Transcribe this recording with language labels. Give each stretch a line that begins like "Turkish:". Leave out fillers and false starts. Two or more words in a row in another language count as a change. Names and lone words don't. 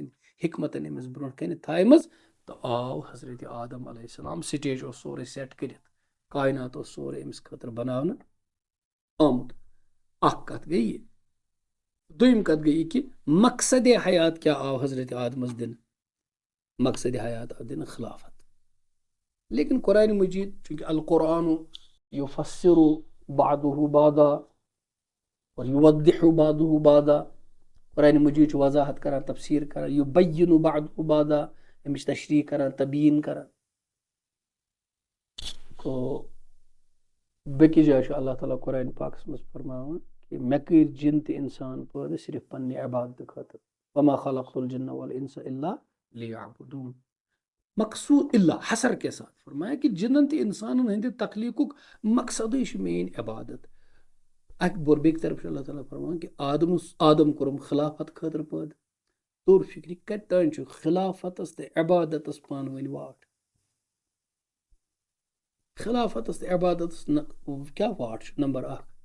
Kashmiri: سٕنٛدۍ حکمتن أمِس برونٛٹھ کَنہِ تھایمٕژ تہٕ آو حضرت آدم علیہ السلام سٹیج اوس سورُے سیٹ کٔرِتھ کاینات اوس سورُے أمِس خٲطرٕ بناونہٕ آمُت اکھ کتھ گٔے یہِ دوٚیِم کتھ گٔے یہِ کہِ مقصدِ حیات کیٛاہ آو حضرت آدمس دِنہٕ مقصدِ حیات آو دِنہٕ خلافت لیکن قرآنِ مجیٖد چوٗنٛکہِ
Arabic: القرآن یُفسِرُ بعضہ بعضا
Kashmiri: اور
Arabic: یوضح بعضہ بعضا
Kashmiri: قرآنِ مجیٖد چھُ وضاحت کران تفسیٖر کران
Arabic: یُبیِّنُ بعضہ بعضا
Kashmiri: أمِس تشریح کران تبیٖن کران تو بیٚکِس جایہِ چھُ اللہ تعالیٰ قرآنِ پاکس منٛز فرماوان کہِ مےٚ کٔرۍ جِن تہٕ اِنسان پٲدٕ صرف پننہِ عبادتہٕ خٲطرٕ
Arabic: وما خلقت الجن والانس الا ليعبدون
Kashmiri: مقصوٗد الا حسر
Urdu: کے ساتھ فرمایا
Kashmiri: کہِ جِنن تہٕ اِنسانن ہٕنٛدِ تخلیٖقُک مقصدٕے چھُ میٲنۍ عبادت اکہِ بور بیٚکہِ طرف چھُ اللہ تعالیٰ فرماوان کہِ آدم کوٚرُم خلافت خٲطرٕ پٲدٕ توٚر فِکرِ کتہِ تانۍ چھُ خلافتس تہٕ عبادتس پانہٕ ؤنۍ واٹھ خلافتس تہٕ عبادتس کیٛاہ واٹھ چھُ نمبر اکھ